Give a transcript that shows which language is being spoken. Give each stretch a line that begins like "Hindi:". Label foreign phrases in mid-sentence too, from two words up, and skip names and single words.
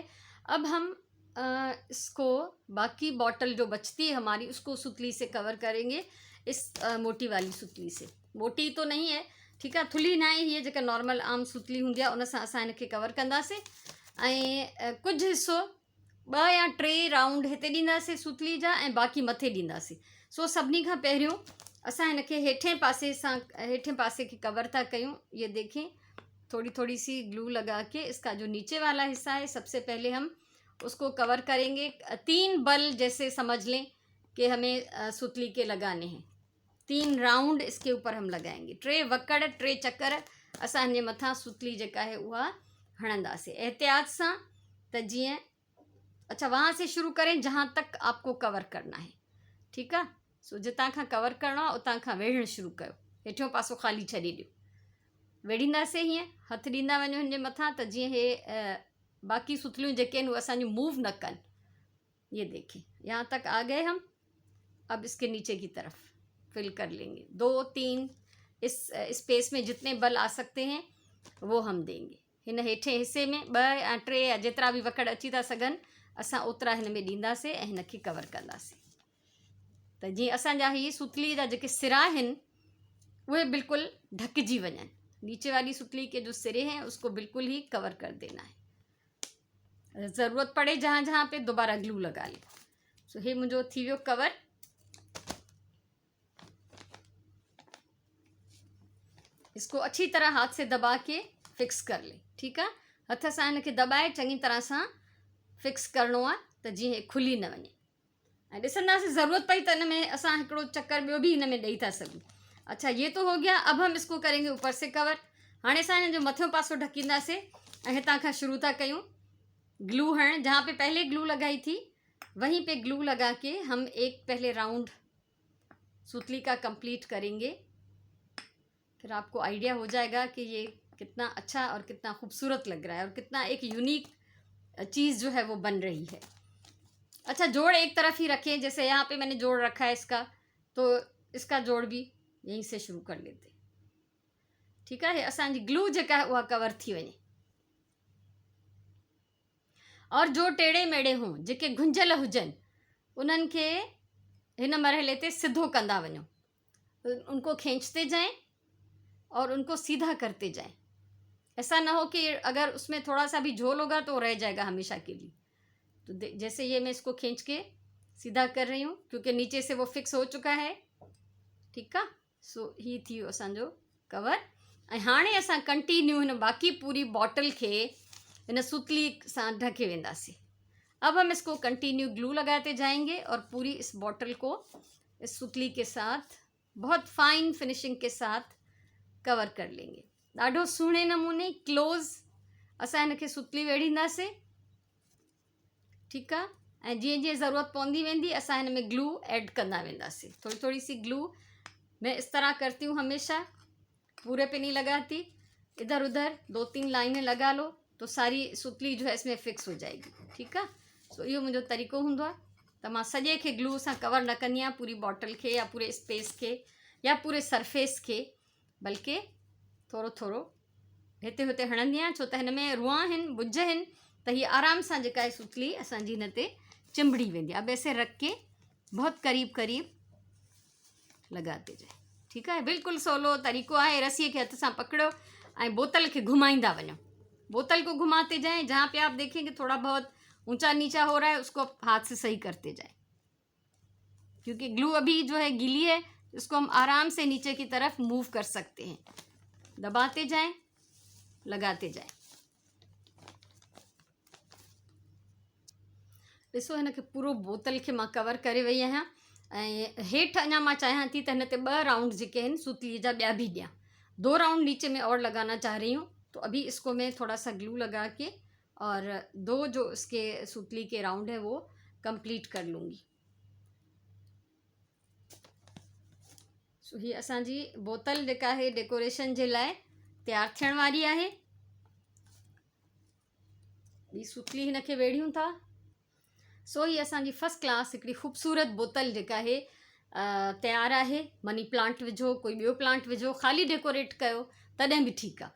Hindi: अब हम इसको बाकी बॉटल जो बचती है हमारी उसको सुतली से कवर करेंगे, इस मोटी वाली सुतली से। मोटी तो नहीं है, ठीक है,
Sindhi: थुली ना आहे, हीअ जेका नॉर्मल आम सुतली हूंदी आहे उन सां असां हिनखे कवर कंदासीं। ऐं कुझु हिसो 2 या 3 राउंड हिते ॾींदासीं सुतली जा ऐं बाक़ी मथे ॾींदासीं। सो सभिनी खां पहिरियों असां हिनखे हेठें पासे खे कवर था कयूं।
Hindi: ये देखें, थोड़ी थोड़ी सी ग्लू लगा के इसका जो नीचे वाला हिस्सा है सबसे पहले हम उसको कवर करेंगे। 3 बल जैसे समझ लें कि हमें सुतली के लगाने हैं। 3 राउंड इसके ऊपर हम लगाएंगे,
Sindhi: 3 वकड़ 3 चक्कर असां हिन मथां सुतली जेका है उहा हणंदासीं एहतियात सां। त जीअं,
Hindi: अच्छा, वहाँ से शुरू करें जहाँ तक आपको कवर करना है। ठीक है,
Sindhi: सो जितां खां कवर करिणो आहे उतां खां वेढ़णु शुरू कयो, हेठियों पासो ख़ाली छॾे ॾियो। वेढ़ींदासीं हीअं, हथ ॾींदा वञो हिन जे मथां त जीअं हे बाकी सुतलियूं जेके आहिनि उहे असांजूं मूव न कनि।
Hindi: ये देखें, यहाँ तक आ गए हम। अब इसके नीचे की तरफ फिल कर लेंगे, 2-3 इस स्पेस में जितने बल आ सकते हैं वो हम देंगे।
Sindhi: हिन हेठे हिस्से में 2 या 3 या जेतिरा बि वकड़ अची था सघनि असां ओतिरा हिन में ॾींदासीं ऐं हिन खे कवर कंदासीं। त जीअं असांजा हीअ सुतली जा जेके सिरा आहिनि उहे बिल्कुल ढकजी वञनि।
Hindi: नीचे वाली सुतली के जो सिरे हैं उसको बिल्कुल ही कवर कर देना है। ज़रूरत पड़े जहाँ जहाँ पे दोबारा ग्लू लगा ले।
Sindhi: सो हे मुंहिंजो थी वियो कवर।
Hindi: इसको अच्छी तरह हाथ से दबा के फिक्स कर ले। ठीक है,
Sindhi: हथ सां हिन खे दबाए चङी तरह सां फिक्स करिणो आहे त जीअं हे खुली न वञे। ऐं ॾिसंदासीं ज़रूरत पई त हिन में असां हिकिड़ो चक्कर ॿियो बि हिन में ॾेई था सघूं।
Hindi: अच्छा, ये तो हो गया। अब हम इसको करेंगे ऊपर से कवर।
Sindhi: हाणे असां हिन जो मथियों पासो ढकींदासीं ऐं हितां खां शुरू था कयूं ग्लू हणण।
Hindi: जहाँ पे पहले ग्लू लगाई थी वहीं पे ग्लू लगा के हम एक पहले राउंड सुतली का कंप्लीट करेंगे। फिर आपको आइडिया हो जाएगा कि ये कितना अच्छा और कितना खूबसूरत लग रहा है और कितना एक यूनिक चीज़ जो है वो बन रही है। अच्छा, जोड़ एक तरफ ही रखें। जैसे यहाँ पे मैंने जोड़ रखा है इसका, तो इसका जोड़ भी यहीं से शुरू कर लेते। ठीक है,
Sindhi: असांजी ग्लू जेका है उहा कवर थी वञे।
Hindi: और जो टेढ़े मेढ़े हों,
Sindhi: जेके घुंझल हुजनि, उन्हनि खे हिन मरहले ते सिधो कंदा वञो।
Hindi: उनको खींचते जाएं और उनको सीधा करते जाएं। ऐसा ना हो कि अगर उसमें थोड़ा सा भी झोल होगा तो रह जाएगा हमेशा के लिए। तो जैसे ये मैं इसको खींच के सीधा कर रही हूँ क्योंकि नीचे से वो फिक्स हो चुका है। ठीक है,
Sindhi: सो ही थी असांजो कवर। ऐं हाणे असां कंटिन्यू हिन बाक़ी पूरी बॉटल खे हिन सुतली सां ढके वेंदासीं।
Hindi: अब हम इसको कंटिन्यू ग्लू लगाते जाएंगे और पूरी इस बॉटल को इस सुतली के साथ बहुत
English: fine finishing
Hindi: के साथ कवर कर लेंगे।
Sindhi: ॾाढो सुहिणे नमूने क्लोज़ असां हिन खे सुतली वेढ़ींदासीं।
Hindi: ठीक है,
Sindhi: ऐं जीअं जीअं ज़रूरत पवंदी वेंदी असां हिन में ग्लू ऐड कंदा वेंदासीं।
Hindi: थोड़ी थोड़ी सी ग्लू मैं इस तरह करती हूँ हमेशा, पूरे पे नहीं लगाती। इधर उधर 2-3 लाइनें लगा लो तो सारी सुतली जो है इसमें फिक्स हो जाएगी। ठीक है,
Sindhi: सो इहो मुंहिंजो तरीक़ो हूंदो आहे त मां सॼे खे ग्लू सां कवर न कंदी आहियां, पूरी बॉटल खे या पूरे स्पेस खे या पूरे सरफेस खे, बल्कि थोरो थोरो हिते हुते हणंदी आहियां। छो त हिन में रुआ आहिनि, बुझ आहिनि, त हीअ आराम सां जेका आहे सुतली असांजी हिन ते चिंबड़ी वेंदी।
Hindi: अब ऐसे रख के बहुत करीब करीब लगाते जाए। ठीक है,
Sindhi: बिल्कुल सवलो तरीक़ो आहे। रस्सीअ खे हथ सां पकड़ो ऐं बोतल खे घुमाईंदा वञो।
Hindi: बोतल को घुमाते जाएं। जहाँ पे आप देखेंगे थोड़ा बहुत ऊंचा नीचा हो रहा है उसको हाथ से सही करते जाएं, क्योंकि ग्लू अभी जो है गीली है, इसको हम आराम से नीचे की तरफ मूव कर सकते हैं। दबाते जाएं, लगाते जाएं।
Sindhi: ॾिसो हिन खे पूरो बोतल खे मां कवर करे वई आहियां ऐं हेठि अञा मां चाहियां थी त हिन ते 2 राउंड जेके आहिनि सुतलीअ जा ॿिया भी ॾियां।
Hindi: 2 राउंड नीचे में और लगाना चाह रही हूँ, तो अभी इसको मैं थोड़ा सा ग्लू लगा के और 2 जो इसके सुतली के राउंड है वो कंप्लीट कर लूँगी।
Sindhi: सो ही असांजी बोतल जेका है डेकोरेशन जे लाइ तैयार थियण वारी आहे। ॿी सुतली हिन खे वेढ़ियूं था। सो ही असांजी
English: first class
Sindhi: हिकिड़ी ख़ूबसूरत बोतल जेका आहे तैयार आहे। मनी प्लांट विझो, कोई ॿियो प्लांट विझो, ख़ाली डेकोरेट कयो तॾहिं भी ठीक है।